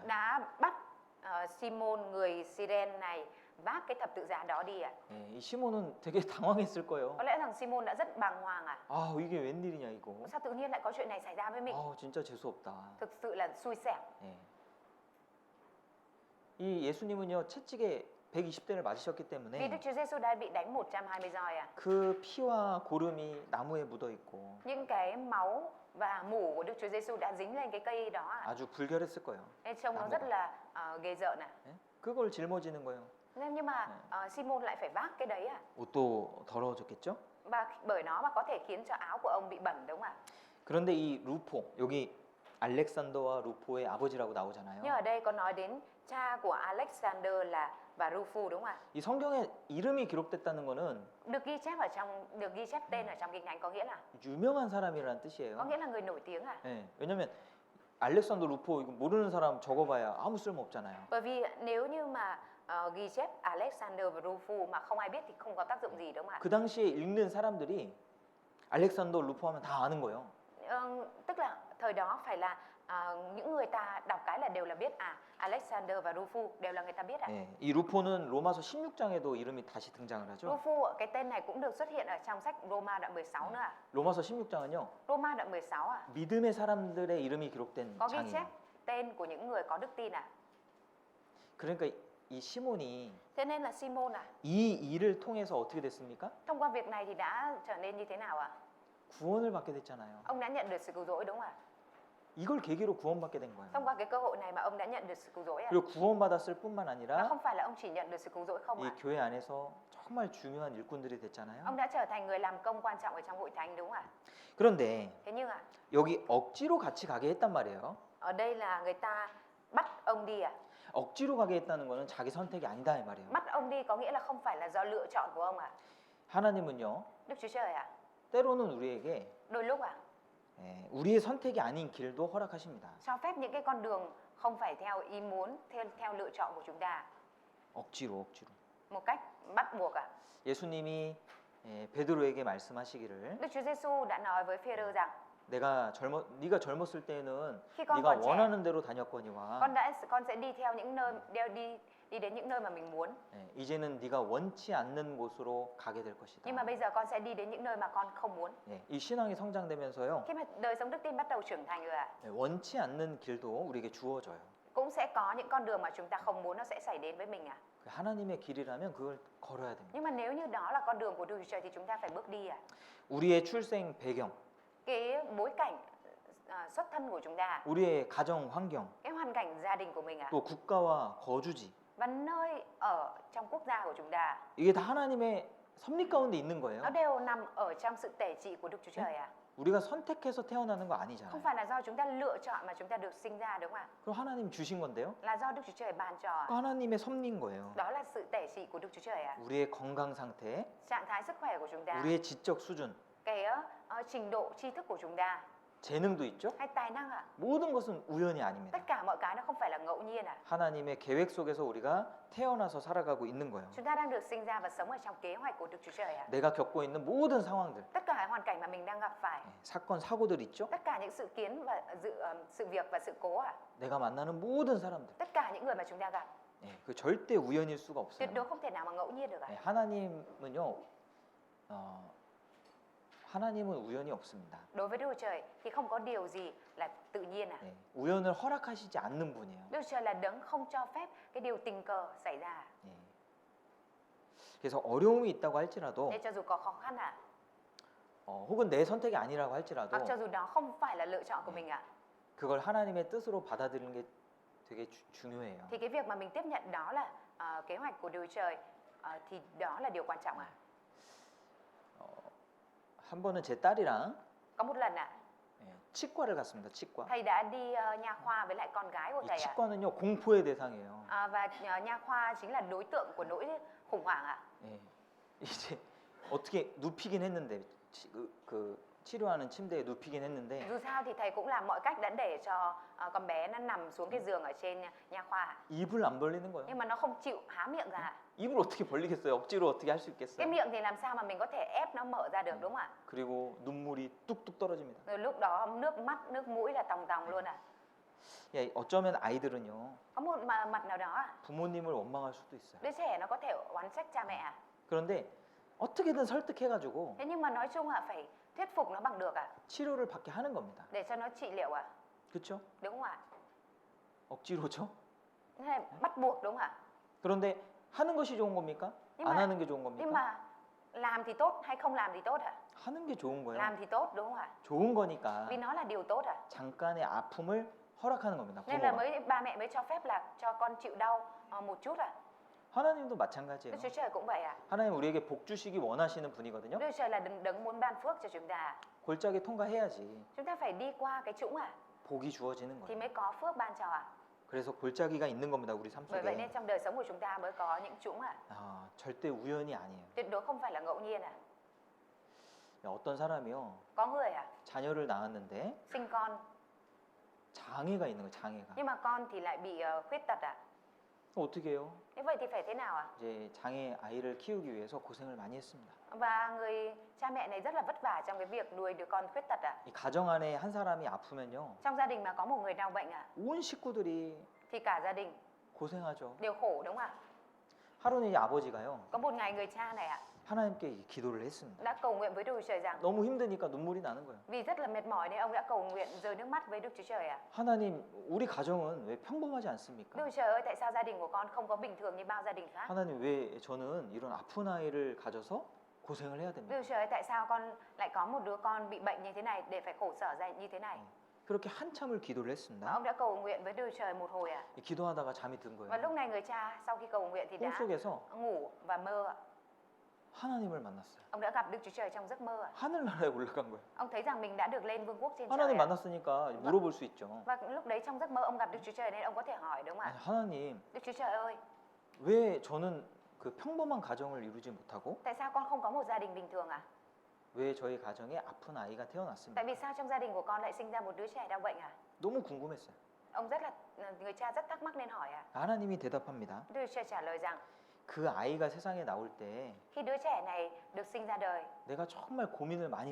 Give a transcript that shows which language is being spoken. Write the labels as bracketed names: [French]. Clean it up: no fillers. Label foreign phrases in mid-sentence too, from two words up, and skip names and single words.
[Vietnamese] đã bắt Simon người Cyrene này vác cái thập tự giá đó đi ạ. [Korean] 예, 이 시몬은 되게 당황했을 거예요. [Vietnamese] Có lẽ rằng Simon đã rất bàng hoàng ạ. [Korean] 아 이게 웬일이냐 이거. [Vietnamese] Sao tự nhiên lại có chuyện này xảy ra với mình? [Korean] 아 진짜 재수 없다. Thực sự là xui xẻo. 예. 이 예수님은요 채찍에 120대를 맞으셨기 [Vietnamese] Vì [Korean] 때문에 [Vietnamese] Đức Chúa Giêsu đã bị đánh 120 roi ạ. [Korean] 그 피와 고름이 나무에 묻어 있고 [Vietnamese] Những cái máu và mủ của Đức Chúa Giêsu đã dính lên cái cây đó ạ. [Korean] 아주 불결했을 거예요. [Vietnamese] Nên trông nó rất là ghê rợn ạ. [Korean] 예? 그걸 짊어지는 거예요. [Vietnamese] Nhưng mà Simon lại phải vác cái đấy ạ. [Korean] 옷도 더러워졌겠죠? [Vietnamese] Và bởi nó mà có thể khiến cho áo của ông bị bẩn đúng không ạ? [Korean] 그런데 이 루포 여기 알렉산더와 루포의 아버지라고 나오잖아요. [Vietnamese] Nhưng ở đây có nói đến cha của Alexander và Rufus đúng không ạ? [Korean] 이 성경에 이름이 기록됐다는 거는 [Vietnamese] Được ghi chép tên ở trong Kinh Thánh có nghĩa là [Korean] 유명한 사람이라는 뜻이에요. [Vietnamese] có nghĩa là người nổi tiếng à? [Korean] 예, 왜냐면 알렉산더 루포 이거 모르는 사람 적어봐야 아무 쓸모 없잖아요. [Vietnamese] Bởi vì nếu như mà ghi chép Alexander và Rufus mà không ai biết thì không có tác dụng gì đúng không ạ? [Korean] 그 당시에 읽는 사람들이 알렉산더 루포 하면 다 아는 거예요. [Vietnamese] Tức là thời đó phải là những người ta đọc cái là đều là biết Alexander và Rufus đều là người ta biết ạ. [Korean] 예, 이 루포는 로마서 16장에도 이름이 다시 등장을 하죠. [Vietnamese] Rufus cái tên này cũng được xuất hiện ở trong sách Roma đoạn 16 nữa ạ. [Korean] 로마서 16장은요. [Vietnamese] Roma đoạn 16 ạ. [Korean] 믿음의 사람들의 이름이 기록된 [Vietnamese] Có ghi chép [Korean] 장이에요. [Vietnamese] tên của những người có đức tin ạ. [Korean] 그러니까 이 시몬이 [Vietnamese] Thế nên là Simon [Korean] 이 일을 통해서 어떻게 됐습니까? [Vietnamese] thông qua việc này thì đã trở nên như thế nào ạ? [Korean] 구원을 받게 됐잖아요. [Vietnamese] Ông đã nhận được sự cứu rỗi đúng không ạ? [Korean] 이걸 계기로 구원받게 된 [Vietnamese] Thông [Korean] 거예요. [Vietnamese] qua cái cơ hội này mà ông đã nhận được sự cứu rỗi ạ. [Korean] 그리고 구원받았을 뿐만 [Vietnamese] Và [Korean] 아니라 [Vietnamese] không phải là ông chỉ nhận được sự cứu rỗi không [Korean] 이 [Vietnamese] ạ? [Korean] 교회 안에서 정말 중요한 일꾼들이 됐잖아요. [Vietnamese] Ông đã trở thành người làm công quan trọng ở trong hội thánh đúng không ạ? [Korean] 그런데 [Vietnamese] Thế nhưng ạ, [Korean] 여기 억지로 같이 가게 했단 말이에요. [Vietnamese] ở đây là người ta bắt ông đi ạ. [Korean] 억지로 가게 했다는 거는 자기 선택이 아니다 이 말이에요. [Vietnamese] Bắt ông đi có nghĩa là không phải là do lựa chọn của ông ạ. [Korean] 하나님은요 [Vietnamese] Đức Chúa Trời ạ, [Korean] 때로는 우리에게 [Vietnamese] đôi lúc [Korean] 우리의 선택이 아닌 길도 허락하십니다. [Vietnamese] cho phép những cái con đường không phải theo ý muốn, theo lựa chọn của chúng ta, [Korean] 억지로 [Vietnamese] một cách bắt buộc ạ. [Korean] 예수님이 베드로에게 말씀하시기를 [Vietnamese] Đức Chúa Giêsu đã nói với Phêrô rằng [Korean] 네가 젊었을 때는 [Vietnamese] khi con [Korean] 네가 [Vietnamese] còn trẻ, [Korean] 원하는 대로 다녔거니와 [Vietnamese] con sẽ đi theo những nơi đi đi đến những nơi mà mình muốn. [Korean] 예, 이제는 네가 원치 않는 곳으로 가게 될 것이다. [Vietnamese] Nhưng mà bây giờ con sẽ đi đến những nơi mà con không muốn. [Korean] 예, 이 신앙이 성장되면서요. [Vietnamese] Khi mà đời sống đức tin bắt đầu trưởng thành rồi ạ, [Korean] 예, 원치 않는 길도 우리에게 주어져요. [Vietnamese] cũng sẽ có những con đường mà chúng ta không muốn nó sẽ xảy đến với mình ạ. [Korean] 그 하나님의 길이라면 그걸 걸어야 됩니다. [Vietnamese] Nhưng mà nếu như đó là con đường của Đức Chúa Trời thì chúng ta phải bước đi ạ. [Korean] 우리의 출생 배경, [Vietnamese] Cái bối cảnh xuất thân của chúng ta, [Korean] 우리의 가정 환경, [Vietnamese] cái hoàn cảnh gia đình của mình ạ, [Korean] 또 국가와 거주지, [Vietnamese] và nơi ở trong quốc gia của chúng ta, [Korean] 이게 다 하나님의 섭리 가운데 있는 거예요. [Vietnamese] nó đều nằm ở trong sự tể trị của Đức Chúa Trời ạ. [Korean] 우리가 선택해서 태어나는 거 [Vietnamese] Không [Korean] 아니잖아요. [Vietnamese] phải là do chúng ta lựa chọn mà chúng ta được sinh ra, đúng không ạ? [Korean] 그럼 하나님 주신 건데요. [Vietnamese] Là do Đức Chúa Trời ban cho ạ. [Korean] 그 하나님의 섭리인 거예요. [Vietnamese] Đó là sự tể trị của Đức Chúa Trời ạ. [Korean] 우리의 건강 상태, [Vietnamese] Trạng thái sức khỏe của chúng ta, [Korean] 우리의 지적 수준, [Vietnamese] cái trình độ tri thức của chúng ta, [Korean] 재능도 있죠. [Vietnamese] hay tài năng ạ. [Korean] 모든 것은 우연이 아닙니다. [Vietnamese] Tất cả mọi cái nó không phải là ngẫu nhiên ạ. [Korean] 하나님의 계획 속에서 우리가 태어나서 살아가고 있는 거예요. [Vietnamese] Chúng ta đang được sinh ra và sống ở trong kế hoạch của Đức Chúa Trời ạ. [Korean] 내가 겪고 있는 모든 상황들, [Vietnamese] Tất cả hoàn cảnh mà mình đang gặp phải, [Korean] 사건, 사고들 있죠. [Vietnamese] tất cả những sự kiến và sự việc và sự cố ạ, [Korean] 내가 만나는 모든 사람들, [Vietnamese] tất cả những người mà chúng ta gặp, [Korean] 예, 그 절대 우연일 수가 없어요. [Vietnamese] tuyệt đối không thể nào mà ngẫu nhiên được ạ. [Korean] 예, 하나님은요, 하나님은 우연이 없습니다. [Vietnamese] Đối với Đức Chúa Trời thì không có điều gì là tự nhiên ạ. [Korean] 예, 우연을 허락하시지 않는 분이에요. [Vietnamese] Đức Chúa Trời là đấng không cho phép cái điều tình cờ xảy ra. [Korean] 예. 그래서 어려움이 있다고 할지라도, [Vietnamese] Nên cho dù có khó khăn ạ, [Korean] 혹은 내 선택이 아니라고 할지라도, [Vietnamese] hoặc cho dù đó không phải là lựa chọn của mình ạ, [Korean] 그걸 하나님의 뜻으로 받아들이는 게 되게 중요해요. [Vietnamese] thì cái việc mà mình tiếp nhận đó là kế hoạch của Đức Chúa Trời, thì đó là điều quan trọng ạ. [Korean] 한 번은 제 딸이랑 [Vietnamese] Có một lần ạ, [Korean] 치과를 갔습니다. 치과. [Vietnamese] thầy đã đi nha khoa với lại con gái của [Korean] 이 [Vietnamese] thầy ạ. [Korean] 치과는요 공포의 대상이에요. [Vietnamese] Và nha khoa chính là đối tượng của nỗi khủng hoảng ạ. [Korean] 예. 이제 어떻게 눕히긴 했는데 그 치료하는 침대에 눕히긴 했는데 [Vietnamese] Dù sao thì thầy cũng làm mọi cách đã để cho con bé nó nằm xuống cái giường ở trên nha khoa ạ. [Korean] 입을 안 벌리는 거예요. [Vietnamese] Nhưng mà nó không chịu há miệng ra ạ. [Korean] 입을 어떻게 벌리겠어요? 억지로 어떻게 할 수 [Vietnamese] Cái [Korean] 있겠어요? [Vietnamese] miệng thì làm sao mà mình có thể ép nó mở ra được, đúng không ạ? [Korean] 그리고 눈물이 뚝뚝 떨어집니다. [Vietnamese] Rồi lúc đó nước mắt, nước mũi là tòng tòng luôn ạ. [Korean] 예, 어쩌면 아이들은요 [Vietnamese] Có một mặt nào đó ạ, [Korean] 부모님을 원망할 수도 있어요. [Vietnamese] đứa trẻ nó có thể oán trách cha mẹ ạ. [Korean] 그런데 어떻게든 설득해가지고 [Vietnamese] Thế nhưng mà nói chung là phải thuyết phục nó bằng được ạ, [Korean] 치료를 받게 하는 겁니다. [Vietnamese] để cho nó trị liệu ạ, [Korean] 그렇죠? [Vietnamese] đúng không ạ? [Korean] 억지로죠? [Vietnamese] Thế là bắt buộc, đúng không ạ? [Korean] 그런데 하는 것이 좋은 겁니까? [Vietnamese] Nhưng [Korean] 안 [Vietnamese] mà- [Korean] 하는 게 좋은 [Vietnamese] Nhưng [Korean] 겁니까? [Vietnamese] mà làm thì tốt hay không làm thì tốt ạ? [Korean] 하는 게 좋은 거예요. [Vietnamese] Làm thì tốt, đúng không ạ? [Korean] 좋은 거니까 [Vietnamese] Vì nó là điều tốt ạ. [Korean] 잠깐의 아픔을 허락하는 겁니다. [Vietnamese] Nên là [Korean] 부모가. [Vietnamese] ba mẹ mới cho phép là cho con chịu đau một chút ạ. [Korean] 하나님도 마찬가지예요. [Vietnamese] Đức Chúa Trời cũng vậy ạ. [Korean] 하나님 우리에게 복 주시기 원하시는 분이거든요. [Vietnamese] Đức Chúa Trời là đấng muốn ban phước cho chúng ta. [Korean] 골짜기 통과해야지 [Vietnamese] Chúng ta phải đi qua cái trũng ạ, [Korean] 복이 주어지는 [Vietnamese] thì [Korean] 거예요. [Vietnamese] mới có phước ban cho ạ. [Korean] 그래서 골짜기가 있는 겁니다. 우리 삶 [Vietnamese] Bởi vậy nên [Korean] 속에. [Vietnamese] trong đời sống của chúng ta mới có những trũng ạ. [Korean] 절대 우연이 아니에요. [Vietnamese] Tuyệt đối không phải là ngẫu nhiên ạ. [Korean] 어떤 사람이요. [Vietnamese] Có người ạ, [Korean] 자녀를 낳았는데 [Vietnamese] sinh con [Korean] 장애가 있는 거예요. 장애가. [Vietnamese] nhưng mà con thì lại bị khuyết tật ạ. [Korean] 어떻게 해요? [Vietnamese] Như vậy thì phải thế nào ạ? [Korean] 이제 장애 아이를 키우기 위해서 고생을 많이 했습니다. [Vietnamese] Và người cha mẹ này rất là vất vả trong cái việc nuôi đứa con khuyết tật ạ. [Korean] 이 가정 안에 한 사람이 아프면요. [Vietnamese] Trong gia đình mà có một người đau bệnh ạ, [Korean] 온 식구들이 [Vietnamese] thì cả gia đình [Korean] 고생하죠. [Vietnamese] đều khổ, đúng không ạ? [Korean] 하루는 이 아버지가요. [Vietnamese] Có một ngày người cha này ạ [Korean] 하나님께 기도를 했습니다. [Vietnamese] đã cầu nguyện với Đức Chúa Trời rằng [Korean] 너무 힘드니까 눈물이 나는 거예요. [Vietnamese] vì rất là mệt mỏi nên ông đã cầu nguyện rơi nước mắt với Đức Chúa Trời ạ. [Korean] 하나님, 우리 가정은 왜 평범하지 않습니까? [Vietnamese] Đức Chúa Trời ơi, tại sao gia đình của con không có bình thường như bao gia đình khác? [Korean] 하나님, 왜 저는 이런 아픈 아이를 가져서 고생을 해야 됩니까? [Vietnamese] Đức Chúa Trời ơi, tại sao con lại có một đứa con bị bệnh như thế này để phải khổ sở ra như thế này? [Korean] 그렇게 한참을 기도를 [Vietnamese] Và [Korean] 했습니다. [Vietnamese] ông đã cầu nguyện với Đức Chúa Trời một hồi ạ. [Korean] 기도하다가 잠이 든 [Vietnamese] Và lúc [Korean] 거예요. [Vietnamese] này người cha sau khi cầu nguyện thì đã [Korean] 꿈속에서 [Vietnamese] ngủ và mơ ạ. [Korean] 하나님을 만났어요. [Vietnamese] Ông đã gặp Đức Chúa Trời trong giấc mơ ạ. [Korean] 하늘나라에 올라간 거예요. [Vietnamese] Ông thấy rằng mình đã được lên vương quốc trên trời [Korean] 하나님 [Vietnamese] ạ. [Korean] 만났으니까 물어볼 수 있죠. [Vietnamese] Và lúc đấy trong giấc mơ ông gặp Đức Chúa Trời nên ông có thể hỏi, đúng không [Korean] 아니, [Vietnamese] ạ? [Korean] 하나님, [Vietnamese] Đức Chúa Trời ơi, [Korean] 왜 저는 그 평범한 가정을 이루지 못하고 [Vietnamese] tại sao con không có một gia đình bình thường ạ? [Korean] 왜 저희 가정에 아픈 아이가 태어났습니까? [Vietnamese] Tại vì sao trong gia đình của con lại sinh ra một đứa trẻ đau bệnh ạ? [Korean] 너무 궁금했어요. [Vietnamese] Ông rất là người cha rất thắc mắc nên hỏi ạ. [Korean] 하나님이 대답합니다. [Vietnamese] Đức Chúa Trời trả lời rằng [Korean] 그 아이가 세상에 나올 때 [Vietnamese] khi đứa trẻ này được sinh ra đời, [Korean] 내가 정말 고민을 많이